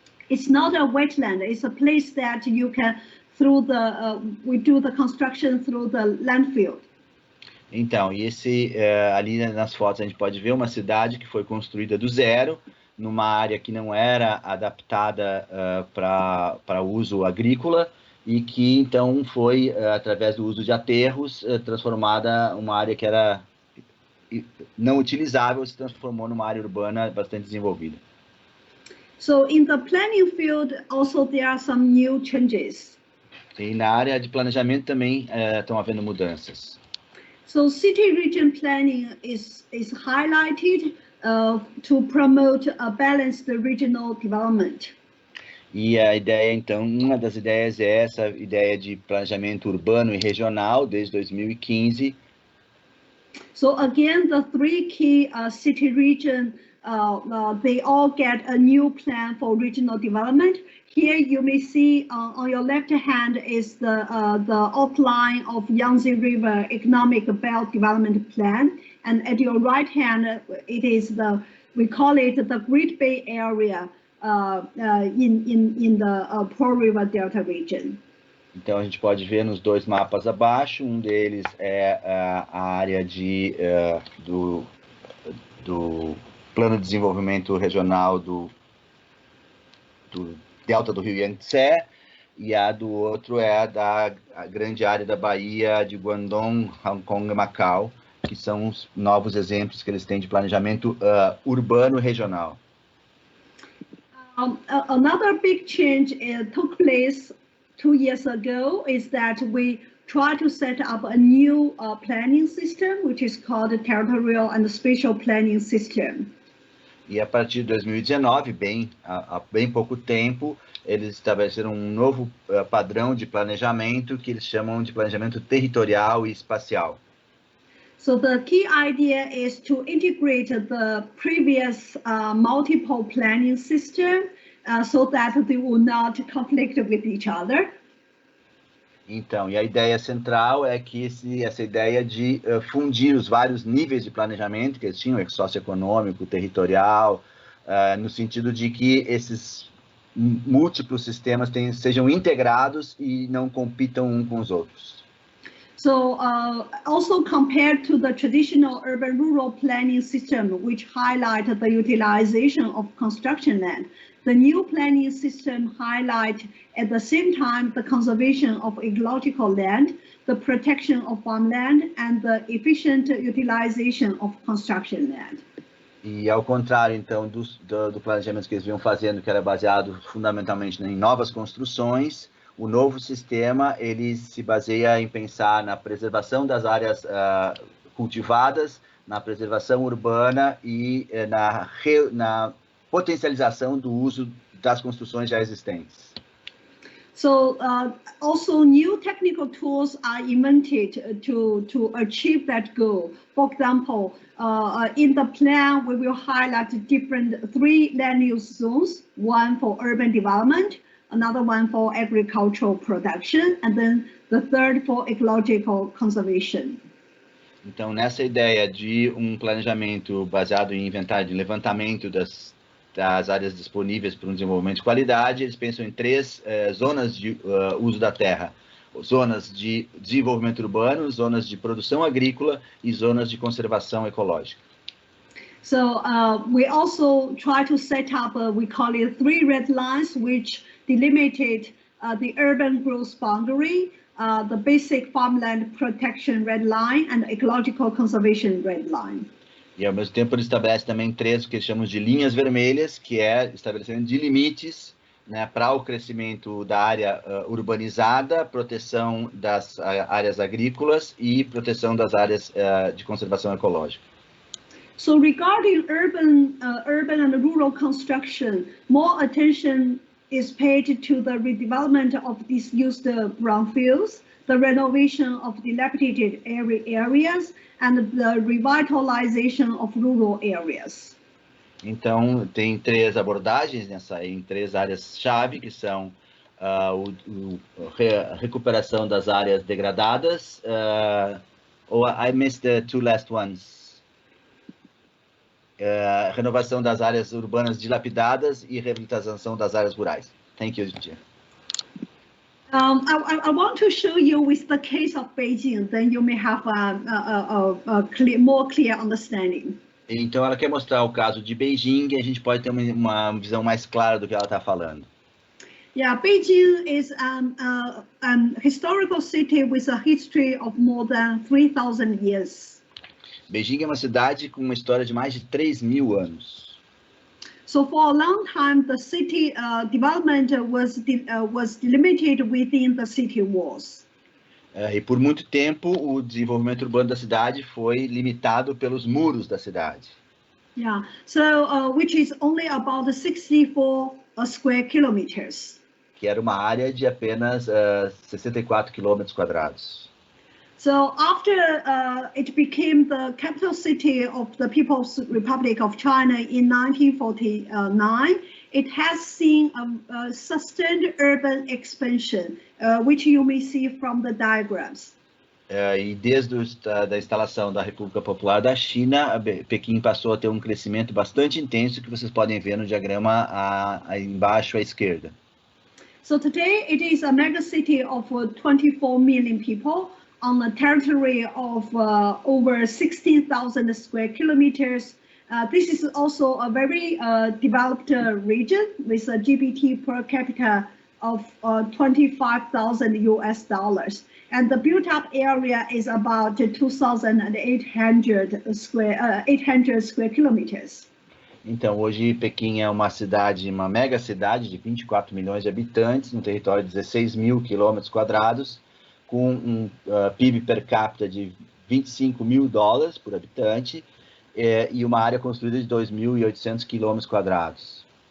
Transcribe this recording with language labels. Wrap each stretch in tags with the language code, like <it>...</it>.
<en>It's not a wetland. It's a place that you can we do the construction through the landfill.</en> <pt>Então, e ali nas fotos a gente pode ver uma cidade que foi construída do zero, numa área que não era adaptada para uso agrícola e que então foi, através do uso de aterros, transformada uma área que era não utilizável, se transformou numa área urbana bastante desenvolvida.</pt> <en>So in the planning field also there are some new changes.</en> <pt>E na área de planejamento também estão havendo mudanças.</pt> <en>So city region planning is highlighted to promote a balanced regional development.</en> <pt>E a ideia, então, uma das ideias é essa ideia de planejamento urbano e regional, desde 2015,</pt> <en>So again, the three key city region, they all get a new plan for regional development. Here you may see on your left hand is the outline of Yangtze River Economic Belt Development Plan, and at your right hand it is we call it the Great Bay Area in the Pearl River Delta region.</en> <pt>Então a gente pode ver nos dois mapas abaixo, um deles é a área do Plano de Desenvolvimento Regional do Delta do Rio Yangtze, e a do outro é a grande área da Bahia de Guangdong, Hong Kong e Macau, que são os novos exemplos que eles têm de planejamento urbano regional.</pt> <en>Another big change took place 2 years ago is that we try to set up a new planning system, which is called the Territorial and Spatial Planning System.</en> <pt>E a partir de 2019, há bem pouco tempo, eles estabeleceram um novo padrão de planejamento que eles chamam de planejamento territorial e espacial.</pt> <en>So the key idea is to integrate the previous multiple planning system so that they will not conflict with each other.</en> <pt>Então, e a ideia central é que essa ideia de fundir os vários níveis de planejamento que eles tinham, socioeconômico, territorial, no sentido de que esses múltiplos sistemas sejam integrados e não compitam uns com os outros.</pt> <en>So also compared to the traditional urban-rural planning system, which highlighted the utilization of construction land, the new planning system highlight at the same time the conservation of ecological land, the protection of farmland, and the efficient utilization of construction land.</en> <pt>E ao contrário, então, do planejamento que eles vinham fazendo, que era baseado fundamentalmente em novas construções, o novo sistema ele se baseia em pensar na preservação das áreas cultivadas, na preservação urbana e na potencialização do uso das construções já existentes.</pt> <en>So also new technical tools are invented to achieve that goal. For example, in the plan, we will highlight three land use zones, one for urban development, another one for agricultural production, and then the third for ecological conservation.</en> <pt>Então, nessa ideia de planejamento baseado em inventário de levantamento das áreas disponíveis para um desenvolvimento de qualidade, eles pensam em três zonas de uso da terra: zonas de desenvolvimento urbano, zonas de produção agrícola e zonas de conservação ecológica.</pt> <en>So we also try to set up, we call it 3 red lines, which delimited the urban growth boundary, the basic farmland protection red line, and ecological conservation red line.</en> <pt>E ao mesmo tempo ele estabelece também três, o que chamamos de linhas vermelhas, que é estabelecimento de limites, né, para o crescimento da área urbanizada, proteção das áreas agrícolas e proteção das áreas de conservação ecológica.</pt> <en>So regarding urban and rural construction, more attention is paid to the redevelopment of disused brownfields, the renovation of dilapidated areas, and the revitalization of rural areas.</en> <pt>Então, tem três abordagens em três áreas-chave, que são a recuperação das áreas degradadas.</pt> <en>I missed the two last ones.</en> <pt>Renovação das áreas urbanas dilapidadas e revitalização das áreas rurais.</pt> <en>Thank you, Jian. I want to show you with the case of Beijing, then you may have a more clear understanding.</en> <pt>Então, ela quer mostrar o caso de Beijing e a gente pode ter uma visão mais clara do que ela está falando.</pt> <en>Yeah, Beijing is an historical city with a history of more than 3,000 years.</en> <pt>Beijing é uma cidade com uma história de mais de 3.000 anos.</pt> <en>So for a long time, the city development was delimited within the city walls.</en> <pt>E por muito tempo, o desenvolvimento urbano da cidade foi limitado pelos muros da cidade.</pt> <en>Yeah, so which is only about 64 square kilometers.</en> <pt>Que era uma área de apenas 64 quilômetros quadrados.</pt> <en>So after it became the capital city of the People's Republic of China in 1949, it has seen a sustained urban expansion, which you may see from the diagrams.</en> <pt>E desde da instalação da República Popular da China, Pequim passou a ter um crescimento bastante intenso, que vocês podem ver no diagrama embaixo à esquerda.</pt> <en>So today it is a megacity of 24 million people on a territory of over 16,000 square kilometers. This is also a very developed region with a GDP per capita of $25,000 US. And the built-up area is about 2,800 square kilometers.</en> <pt>Então, hoje Pequim é uma cidade, uma mega cidade de 24 milhões de habitantes, no território de 16 mil quilômetros quadrados, com um PIB per capita de $25.000 por habitante e uma área construída de 2.800 quilômetros quadrados.</pt>